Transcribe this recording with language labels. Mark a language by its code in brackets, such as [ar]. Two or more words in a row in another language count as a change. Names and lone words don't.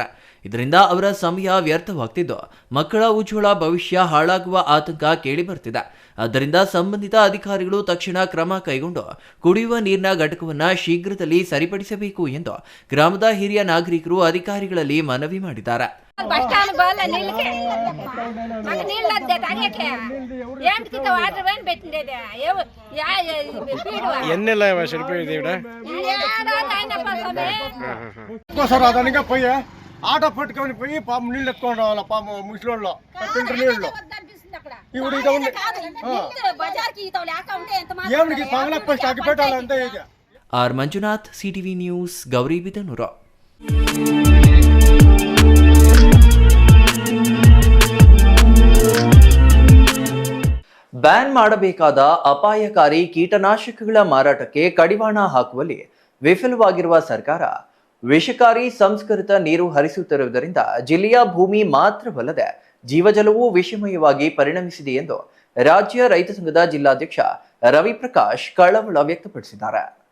[kn] ಇದರಿಂದ ಅವರ ಸಮಯ ವ್ಯರ್ಥವಾಗ್ತಿದ್ದು ಮಕ್ಕಳ ಉಜ್ವಲ ಭವಿಷ್ಯ ಹಾಳಾಗುವ ಆತಂಕ ಕೇಳಿಬರ್ತಿದೆ. ಆದ್ದರಿಂದ ಸಂಬಂಧಿತ ಅಧಿಕಾರಿಗಳು ತಕ್ಷಣ ಕ್ರಮ ಕೈಗೊಂಡು ಕುಡಿಯುವ ನೀರಿನ ಘಟಕವನ್ನು ಶೀಘ್ರದಲ್ಲಿ ಸರಿಪಡಿಸಬೇಕು ಎಂದು ಗ್ರಾಮದ ಹಿರಿಯ ನಾಗರಿಕರು ಅಧಿಕಾರಿಗಳಲ್ಲಿ ಮನವಿ ಮಾಡಿದ್ದಾರೆ. [te] ఆటో పట్టుకొని పోయి పాపం నీళ్ళు ఎత్తుకొని రావాలా పాపం ముసలోళ్ళు నీళ్ళు ఇప్పుడు ఏమిటి పంగలప్ప స్టాక్ పెట్టాలంటే ఇది. [kn] ಆರ್ ಮಂಜುನಾಥ್, ಸಿಟಿವಿ ನ್ಯೂಸ್, ಗೌರಿಬಿದನೂರು. ಬ್ಯಾನ್ ಮಾಡಬೇಕಾದ ಅಪಾಯಕಾರಿ ಕೀಟನಾಶಕಗಳ ಮಾರಾಟಕ್ಕೆ ಕಡಿವಾಣ ಹಾಕುವಲ್ಲಿ ವಿಫಲವಾಗಿರುವ ಸರ್ಕಾರ ವಿಷಕಾರಿ ಸಂಸ್ಕೃತ ನೀರು ಹರಿಸುತ್ತಿರುವುದರಿಂದ ಜಿಲ್ಲೆಯ ಭೂಮಿ ಮಾತ್ರವಲ್ಲದೆ ಜೀವಜಲವೂ ವಿಷಮಯವಾಗಿ ಪರಿಣಮಿಸಿದೆ ಎಂದು ರಾಜ್ಯ ರೈತ ಸಂಘದ ಜಿಲ್ಲಾಧ್ಯಕ್ಷ ರವಿಪ್ರಕಾಶ್ ಕಳವಳ ವ್ಯಕ್ತಪಡಿಸಿದ್ದಾರೆ.